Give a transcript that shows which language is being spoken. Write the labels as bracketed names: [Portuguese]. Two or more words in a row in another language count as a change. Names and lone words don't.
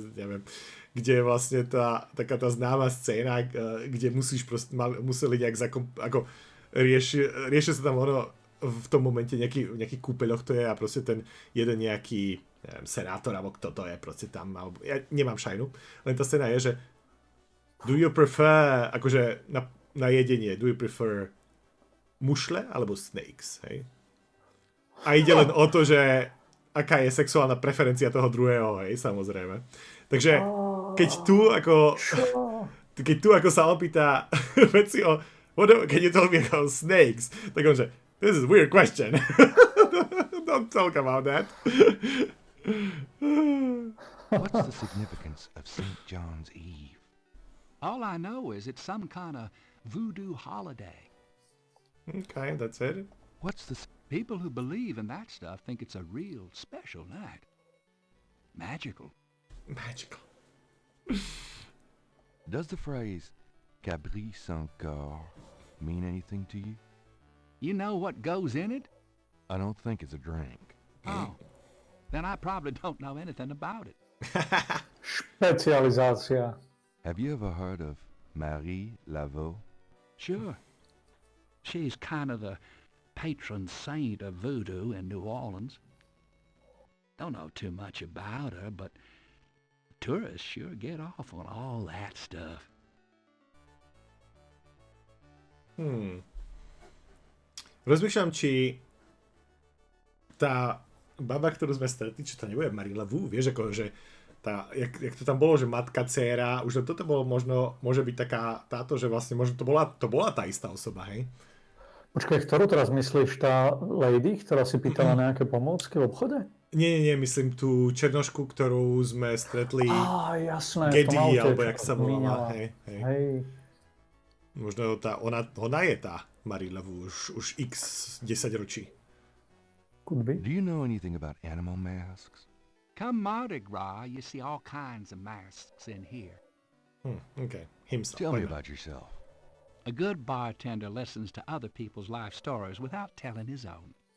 [Slovak] neviem, kde je vlastne taká tá známa scéna, kde museli nejak ako riešia sa tam ono v tom momente nejaký kúpeľoch to je a proste ten jeden nejaký neviem, senátor, alebo kto to je proste tam, alebo ja nemám šajnu, len tá scéna je, že [English] do you prefer, [Slovak] akože na jedenie, [English] do you prefer [Slovak] mušle alebo snakes, hej? A ide len o to, že aká je sexuálna preferencia toho druhého, hej, samozrejme. Takže keď tu ako sa opýta veci o keď je to ako snakes, tak on že [English] this is a weird question. Don't talk about that. What's the significance of St. John's Eve? All I know is it's some kind of voodoo holiday. Okay, that's it. What's the... People who believe in that stuff think it's a real special night. Magical. Magical. Does the phrase Cabri sans corps mean anything to you? You know what goes in it? I don't think it's a drink. Oh. Then I probably don't know anything about it. [Slovak] Špecializácia. [English] Have you ever heard of Marie Laveau? Sure. She's kind of the patron saint of voodoo in New Orleans. Don't know too much about her, but tourists sure get off on all that stuff. [Slovak] Rozmýšľam, či tá baba, ktorú sme stretli, či to nebude Marie Laveau, vieš, ako, že jak to tam bolo, že matka, dcéra, už toto bolo možno, môže byť taká táto, že vlastne možno to bola tá istá osoba, hej? Počkaj, ktorú teraz myslíš? Tá lady, ktorá si pýtala nejaké pomôcky v obchode? Nie, myslím tú černošku, ktorú sme stretli. Jasné. Gedy, alebo jak sa volala. Hej. Možno ona je tá Marilevu už x 10 ročí. [English] Could be. Do you know anything about animal masks? Come Mardi Gras, you see all kinds of masks in here. Okay. Himself. Tell me about yourself. A good bartender listens to other people's life stories without telling his own.